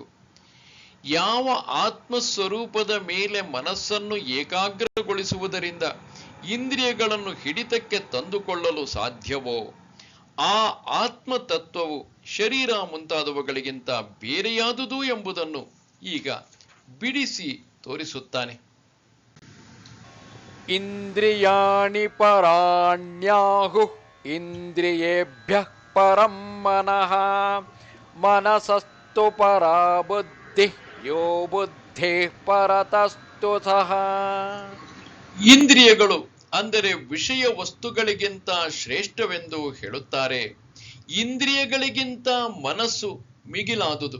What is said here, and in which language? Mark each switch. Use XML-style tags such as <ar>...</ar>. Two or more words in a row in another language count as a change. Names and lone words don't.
<kn>ಯಾವ ಆತ್ಮಸ್ವರೂಪದ ಮೇಲೆ ಮನಸ್ಸನ್ನು ಏಕಾಗ್ರಗೊಳಿಸುವುದರಿಂದ ಇಂದ್ರಿಯಗಳನ್ನು ಹಿಡಿತಕ್ಕೆ ತಂದುಕೊಳ್ಳಲು ಸಾಧ್ಯವೋ ಆ ಆತ್ಮತತ್ವವು ಶರೀರ ಮುಂತಾದವುಗಳಿಗಿಂತ ಬೇರೆಯಾದುದು ಎಂಬುದನ್ನು ಈಗ ಬಿಡಿಸಿ ತೋರಿಸುತ್ತಾನೆ.</kn> <sa>ಇಂದ್ರಿಯಾಣಿ ಪರಾಣ್ಯಾಹು ಇಂದ್ರಿಯೇಭ್ಯಃ ಪರಂ ಮನಃ ಮನಸಸ್ತು ಪರಾ ಬುದ್ಧಿ ಯೋ ಬುದ್ಧಿ ಪರತಸ್ತು ಸಹ.</sa> <kn>ಇಂದ್ರಿಯಗಳು ಅಂದರೆ ವಿಷಯ ವಸ್ತುಗಳಿಗಿಂತ ಶ್ರೇಷ್ಠವೆಂದು ಹೇಳುತ್ತಾರೆ. ಇಂದ್ರಿಯಗಳಿಗಿಂತ ಮನಸ್ಸು ಮಿಗಿಲಾದುದು.</kn>